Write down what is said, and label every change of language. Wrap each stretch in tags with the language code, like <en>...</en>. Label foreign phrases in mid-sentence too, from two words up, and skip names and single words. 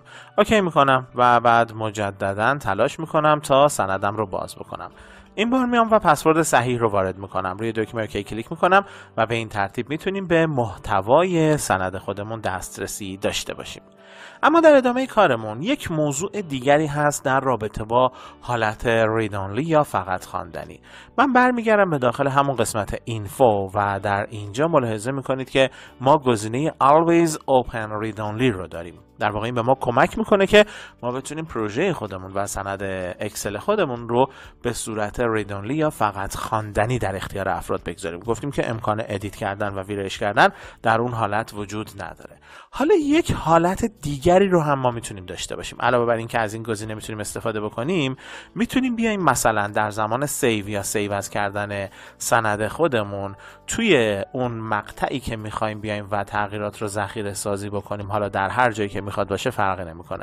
<fa>اوکی میکنم و بعد مجددا تلاش میکنم تا سندم رو باز بکنم. این بار میام و پسورد صحیح رو وارد میکنم. روی دکمه اوکی کلیک میکنم و به این ترتیب میتونیم به محتوای سند خودمون دسترسی داشته باشیم. اما در ادامه کارمون یک موضوع دیگری هست در رابطه با حالت</fa> <en>read only</en> <fa>یا فقط خواندنی. من برمیگردم به داخل همون قسمت اینفو و در اینجا ملاحظه میکنید که ما گزینه</fa> <en>always open read only</en> <fa>رو داریم. در واقع این به ما کمک میکنه که ما بتونیم پروژه خودمون و سند اکسل خودمون رو به صورت</fa> <en>read only</en> <fa>یا فقط خواندنی در اختیار افراد بگذاریم. گفتیم که امکان ادیت کردن و ویرایش کردن در اون حالت وجود نداره. حالا یک حالت دیگری رو هم ما میتونیم داشته باشیم. علاوه بر این که از این گزینه میتونیم استفاده بکنیم، میتونیم بیایم مثلا در زمان سیو یا</fa> <en>save as</en> <fa>کردن سند خودمون توی اون مقطعی که میخوایم بیایم و تغییرات رو ذخیره سازی بکنیم، حالا در هر جایی که میخواد باشه فرقی نمیکنه.</fa>